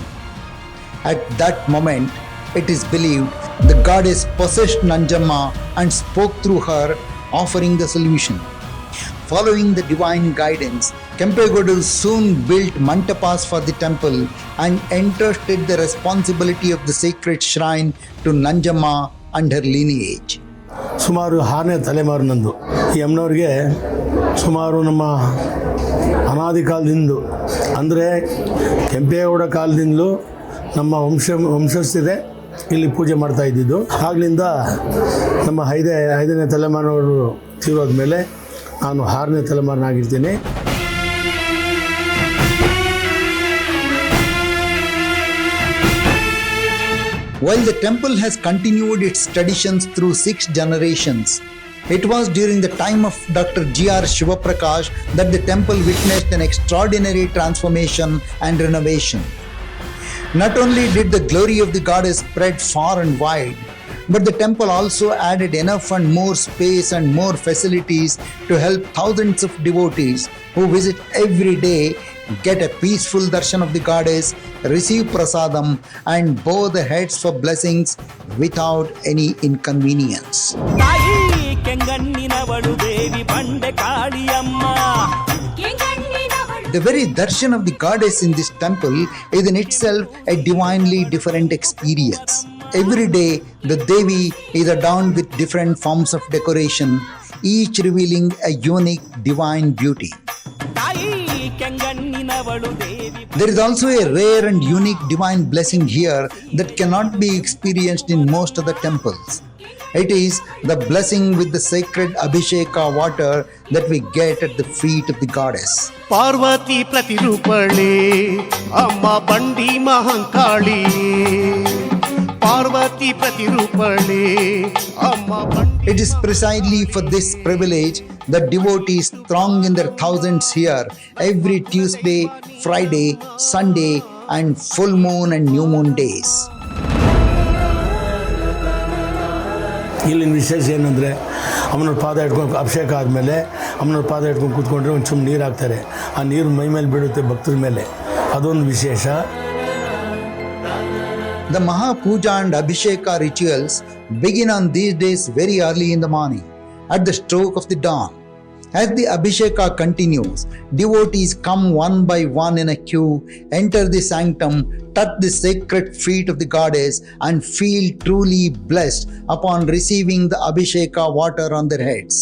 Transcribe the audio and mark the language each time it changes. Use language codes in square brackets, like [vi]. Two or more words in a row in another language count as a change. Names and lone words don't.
[en] At that moment, it is believed the goddess possessed Nanjamma and spoke through her, offering the solution. Following the divine guidance, Kempegowdaru soon built mantapas for the temple and entrusted the responsibility of the sacred shrine to Nanjamma and her lineage. [kn] ಸುಮಾರು 6ನೇ ತಲೆಮಾರು ನಂದು. ಈ ಅಮ್ಮನವ್ರಿಗೆ ಸುಮಾರು ನಮ್ಮ ಅನಾದಿ ಕಾಲದಿಂದ ಅಂದರೆ ಕೆಂಪೇಗೌಡ ಕಾಲದಿಂದಲೂ ನಮ್ಮ ವಂಶಸ್ಥರೇ ಇಲ್ಲಿ ಪೂಜೆ ಮಾಡ್ತಾ ಇದ್ದಿದ್ದು. ಆಗ್ಲಿಂದ ನಮ್ಮ ಐದನೇ ತಲೆಮಾರಿನವರು ತೀರೋದ ಮೇಲೆ ನಾನು 6ನೇ ತಲೆಮಾರಿನಾಗಿರ್ತೀನಿ. [en] While the temple has continued its traditions through 6 generations, it was during the time of Dr. G.R. Shivaprakash that the temple witnessed an extraordinary transformation and renovation. Not only did the glory of the goddess spread far and wide, but the temple also added enough and more space and more facilities to help thousands of devotees who visit every day get a peaceful darshan of the goddess, receive prasadam and bow the heads for blessings without any inconvenience. [kn] ತಾಯಿ ಕೆಂಗಣ್ಣಿನವಳು ದೇವಿ ಬಂಡೆ ಕಾಳಿಯಮ್ಮ. [en] The very darshan of the goddess in this temple is in itself a divinely different experience. Every day, the Devi is adorned with different forms of decoration, each revealing a unique divine beauty. [kn] ತಾಯಿ ಕೆಂಗಣ್ಣಿನವಳು ದೇವಿ. [en] There is also a rare and unique divine blessing here that cannot be experienced in most other temples. It is the blessing with the sacred Abhisheka water that we get at the feet of the goddess. [kn] ಪಾರ್ವತಿ ಪ್ರತಿರೂಪಳೆ ಅಮ್ಮ ಬಂಡಿ ಮಹಾಕಾಳಿ. ಪಾರ್ವತಿ ಪ್ರತಿರೂಪಳೆ ಅಮ್ಮ ಬಂಡೆ [en] It is precisely for this privilege that devotees throng in their thousands here every Tuesday, Friday, Sunday, and full moon and new moon days. [kn] ಇಲ್ಲಿನ ವಿಶೇಷ ಏನಂದರೆ ಅಮ್ಮನವ್ರ ಪಾದ ಇಟ್ಕೊಂಡು ಅಭಿಷೇಕ ಆದಮೇಲೆ ಅಮ್ಮನವ್ರ ಪಾದ ಇಟ್ಕೊಂಡು ಕೂತ್ಕೊಂಡ್ರೆ ಒಂದು ಚುಮ್ ನೀರು ಹಾಕ್ತಾರೆ. ಆ ನೀರು ಮೈ ಮೇಲೆ ಬೀಳುತ್ತೆ ಭಕ್ತರ ಮೇಲೆ, ಅದೊಂದು ವಿಶೇಷ. [en] The Mahapuja and Abhisheka rituals begin on these days very early in the morning, at the stroke of the dawn. As the Abhisheka continues, devotees come one by one in a queue, enter the sanctum, touch the sacred feet of the goddess, and feel truly blessed upon receiving the Abhisheka water on their heads.